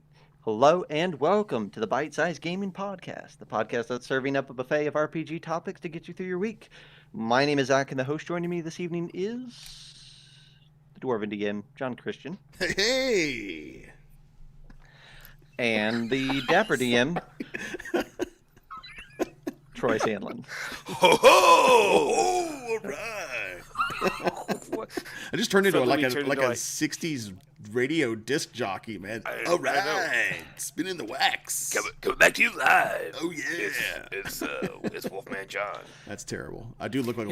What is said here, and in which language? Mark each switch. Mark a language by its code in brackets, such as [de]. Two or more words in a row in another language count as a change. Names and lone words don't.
[en] Hello and welcome to the Bite Size Gaming Podcast, the podcast that's serving up a buffet of RPG topics to get you through your week. My name is Zach, and the host joining me this evening is the Dwarven DM, John Christian, Hey! and the Dapper DM, Troy Sandlin. Ho ho! Oh, all right. What? I just turned into Suddenly like turned a into, like- 60s radio disc jockey, man. I All know. right. Spinning the wax. Coming back to you live. Oh, yeah. It's Wolfman John. That's terrible. I do look like a